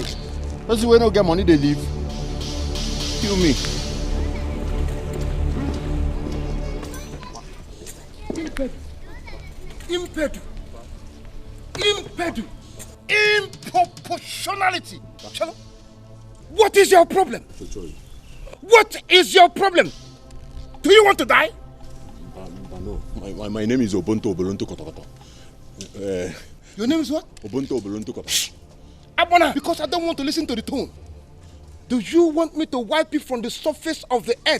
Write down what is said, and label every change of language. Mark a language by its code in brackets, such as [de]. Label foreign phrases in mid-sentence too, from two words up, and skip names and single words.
[en] That's the way no get money they leave. Kill me. Impedu. Impedu. Improportionality. Shalom. What is your problem? What is your problem? Do you want to die? No. My name is Obonto Obolonto Kotokoto. Your name is what? Obonto Obolonto Kotokoto. Abona, because I don't want to listen to the tone. Do you want me to wipe you from the surface of the earth?